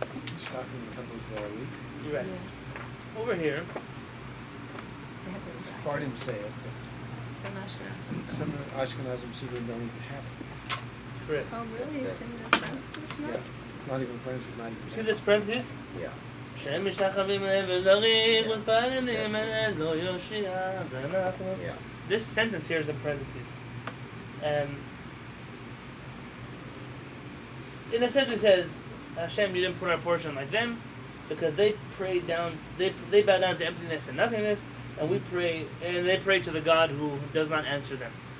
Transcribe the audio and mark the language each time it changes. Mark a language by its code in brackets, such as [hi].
[en] He's talking a couple of weeks. You're right. Over here. Sephardim say it, Some Ashkenazim. but some Ashkenazim Siddur don't even have it. Correct. Oh, really? It's in the parentheses now? Yeah, it's not even French, it's not even. See this parentheses? Yeah. [he] שהם משתחווים לריב ומתפללים אל לא יושיע ואנחנו. [en] Yeah. This sentence here is in parentheses. It essentially says, Hashem, you didn't put our portion like them, because they prayed down, they bow down to emptiness and nothingness, and we pray, and they pray to the God who does not answer them.